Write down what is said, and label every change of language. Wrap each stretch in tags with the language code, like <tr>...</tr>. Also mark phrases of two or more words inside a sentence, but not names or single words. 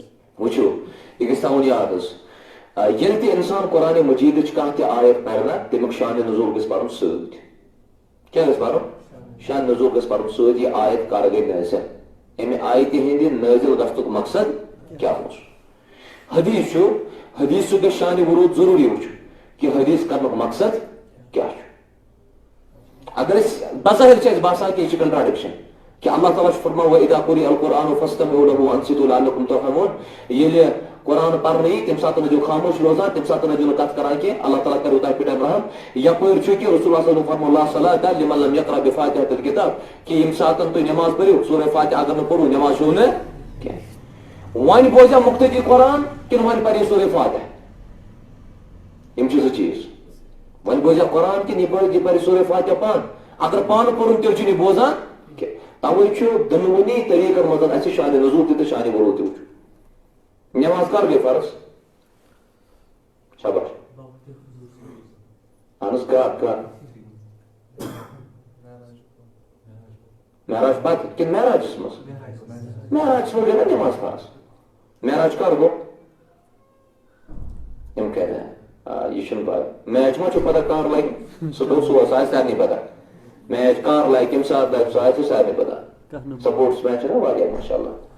<ks>وٕچھو یہِ گژھِ تھاوُن یاد حظ ییٚلہِ تہِ اِنسان قرآنِ مجیٖدٕچ کانٛہہ تہِ آیت پرِ نا تَمیُک شانہِ نزوٗل گژھِ پرُن سۭتۍ کیٛاہ گژھِ پرُن شان نزول گژھِ پرُن سۭتۍ یہِ آیت کر گٔے نٲزِل اَمہِ آیتہِ ہٕنٛدِ نٲزِل گژھنُک مقصد کیٛاہ اوس حدیث چھُ حدیثُک گژھِ شانہِ ورود ضروٗری وٕچھُن کہ حدیث کرنُک مقصد کیٛاہ چھُ اگر أسۍ بظاہر چھِ اَسہِ باسان کہ یہِ چھِ کنٹراڈکشن کہ اللہ تعالیٰ چھُ فرمان</ks> <ar>وَإِذَا قُرِئَ الْقُرْآنُ فَاسْتَمِعُوا لَهُ وَأَنصِتُوا لَعَلَّكُمْ</ar> <ks>تُرْحَمُونَ ییٚلہِ قرآن پرنہٕ یی تمہِ ساتہٕ ٲسۍزیو خاموش روزان تمہِ ساتہٕ ٲسۍزیو نہٕ کتھ کران کینٛہہ اللہ تعالیٰ کریو تۄہہِ پٮ۪ٹھ رحم یپٲرۍ چھُ کہ</ks> <ar>رسول اللہ صلی اللہ علیہ وسلم</ar> <ks>فرمو</ks> <ar>لا صلاۃ لمن لم یقرأ بفاتحۃ الکتاب</ar> <ks>کہ ییٚمہِ ساتہٕ تُہۍ نٮ۪ماز پٔرِو سورہ فاتحہ اگر نہٕ پوٚروٕ نٮ۪ماز چھُو نہٕ کینٛہہ وۄنۍ بوزیا مُقتدی قرآن کِنہٕ وۄنۍ پرِ سورہ فاتحہ یِم چھِ زٕ چیٖز وۄنۍ بوزیا قرآن کِنہٕ یہِ پرِ سورہ فاتحہ پانہٕ اگر پانہٕ پوٚرُن تیٚلہِ چھُنہٕ یہِ بوزان کینٛہہ توے چھُ دۄنوٕنی طریٖقن منٛز اَسہِ شانہِ نزول تہِ تہٕ شانہِ ورود تہِ وٕچھُن نٮ۪ماز کر گٔے فرض شاباش اہن حظ کر معراج پتہٕ کِنہٕ معراجس منٛز معراجس منٛز گٔے نا نٮ۪ماز فرض معراج کر گوٚو یِم کَرِ یہِ چھُنہٕ پاے میچ ما چھُ پتہ کر لگہِ سُہ گوٚو سُہ آسہِ سارنٕے پتہ میچ کر لگہِ کمہِ ساتہٕ لگہِ سُہ آسہِ سارنٕے پتہ</ks> <en>sports man</en> <ks>چھُ نا واریاہ</ks> <ar>ماشاء اللہ</ar>